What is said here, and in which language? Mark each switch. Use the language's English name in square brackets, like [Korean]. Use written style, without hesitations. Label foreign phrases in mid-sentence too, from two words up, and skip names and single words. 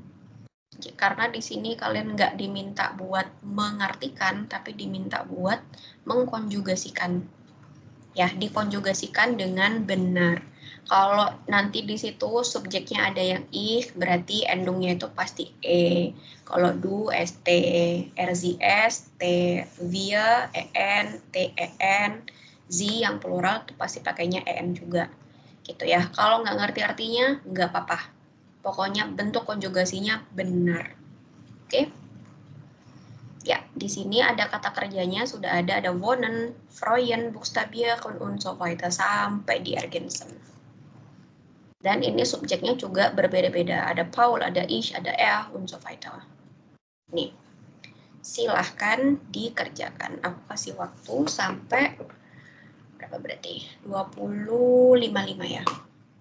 [Indonesian] Karena di sini kalian nggak diminta buat mengartikan, tapi diminta buat mengkonjugasikan. Ya, dikonjugasikan dengan benar. Kalau nanti di situ subjeknya ada yang ih, berarti endungnya itu pasti e. Kalau do, st, rzs, t, via, en, ten, z yang plural itu pasti pakainya en juga. Gitu ya. Kalau nggak ngerti artinya, nggak apa-apa. Pokoknya bentuk konjugasinya benar. Oke? Ya, di sini ada kata kerjanya sudah ada wohnen, freuen, buchstabieren, [German] und so weiter [Indonesian] sampai di ergänzen. Dan ini subjeknya juga berbeda-beda. Ada Paul, ada ich, ada er, [German] und so weiter. [Indonesian] Nih, silahkan dikerjakan. Aku kasih waktu sampai berapa berarti? 20.55 ya.